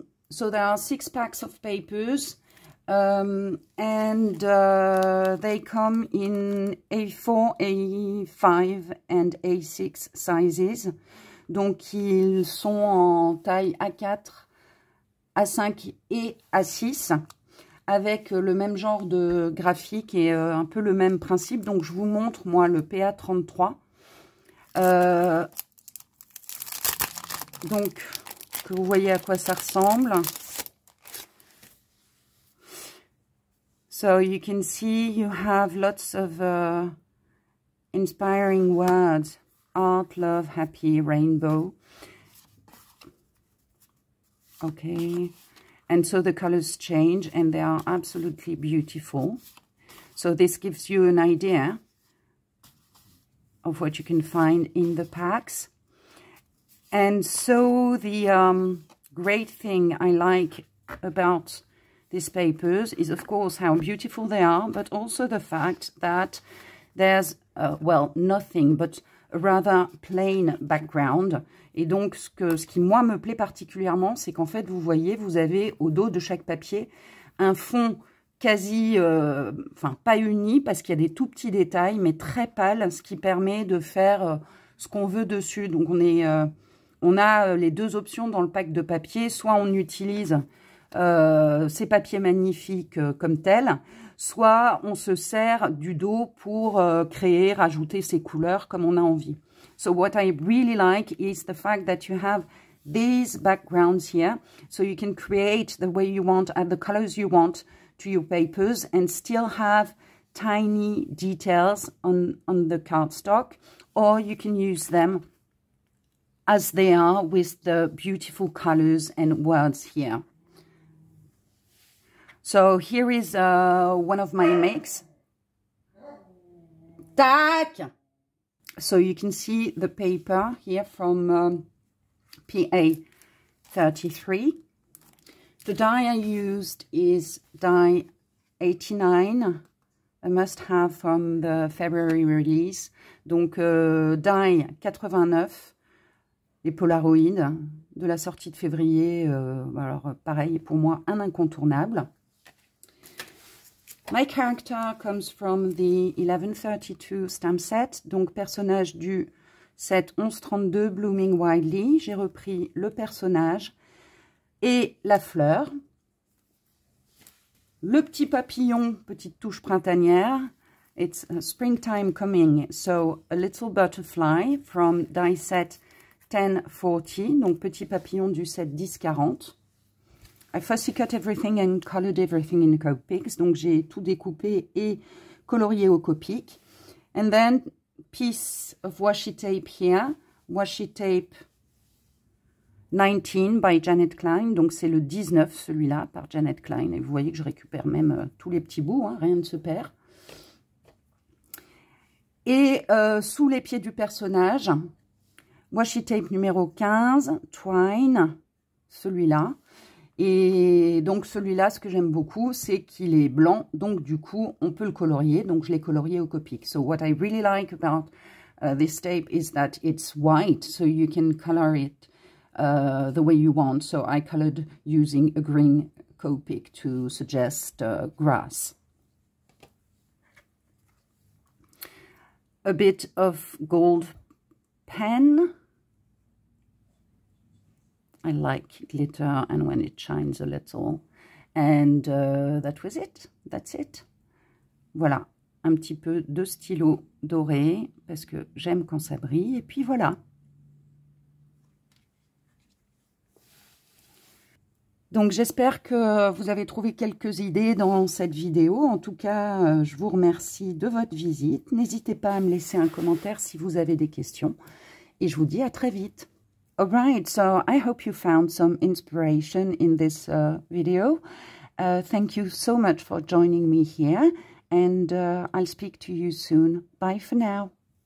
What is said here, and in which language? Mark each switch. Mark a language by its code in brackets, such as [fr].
[en] So, there are 6 packs of papers. And they come in A4, A5 and A6 sizes. [fr] Donc, ils sont en taille A4, A5 et A6 avec le même genre de graphique et un peu le même principe. Donc, je vous montre, moi, le PA33. Donc, que vous voyez à quoi ça ressemble. [en] So, you can see you have lots of inspiring words art, love, happy, rainbow. Okay, and so the colors change and they are absolutely beautiful. So this gives you an idea of what you can find in the packs. And so the great thing I like about these papers is, of course, how beautiful they are, but also the fact that there's, well, nothing but a rather plain background. [fr] Et donc, ce qui, moi, me plaît particulièrement, c'est qu'en fait, vous voyez, vous avez au dos de chaque papier un fond quasi, enfin, pas uni, parce qu'il y a des tout petits détails, mais très pâle, ce qui permet de faire ce qu'on veut dessus. Donc, on a les deux options dans le pack de papier. Soit on utilise ces papiers magnifiques comme tels, soit on se sert du dos pour créer, rajouter ses couleurs comme on a envie. [en] So what I really like is the fact that you have these backgrounds here, so you can create the way you want, add the colors you want to your papers and still have tiny details on the cardstock, or you can use them as they are with the beautiful colors and words here. So here is one of my makes. Tac! So you can see the paper here from PA33. The die I used is die 89, a must-have from the February release. [fr] Donc die 89, les Polaroids de la sortie de février. Alors pareil, pour moi, un incontournable. [en] My character comes from the 1132 stamp set, [fr] donc personnage du set 1132 [en] Blooming Wildly. [fr] J'ai repris le personnage et la fleur. Le petit papillon, petite touche printanière. [en] It's springtime coming, so a little butterfly from die set 1040, [fr] donc petit papillon du set 1040. [en] I fussy cut everything and colored everything in Copics. [fr] Donc, j'ai tout découpé et colorié au Copic. [en] And then, piece of washi tape here. Washi tape 19 by Janet Klein. [fr] Donc, c'est le 19, celui-là, par Janet Klein. Et vous voyez que je récupère même tous les petits bouts. Hein, rien ne se perd. Et sous les pieds du personnage, washi tape numéro 15, Twine, celui-là. Et donc, celui-là, ce que j'aime beaucoup, c'est qu'il est blanc. Donc, du coup, on peut le colorier. Donc, je l'ai colorié au Copic. [en] So, what I really like about this tape is that it's white. So, you can color it the way you want. So, I colored using a green Copic to suggest grass. A bit of gold pen. I like glitter and when it shines a little. And that was it. That's it. [fr] Voilà. Un petit peu de stylo doré parce que j'aime quand ça brille. Et puis voilà. Donc j'espère que vous avez trouvé quelques idées dans cette vidéo. En tout cas, je vous remercie de votre visite. N'hésitez pas à me laisser un commentaire si vous avez des questions. Et je vous dis à très vite. [en] Alright, so I hope you found some inspiration in this video. Thank you so much for joining me here, and I'll speak to you soon. Bye for now.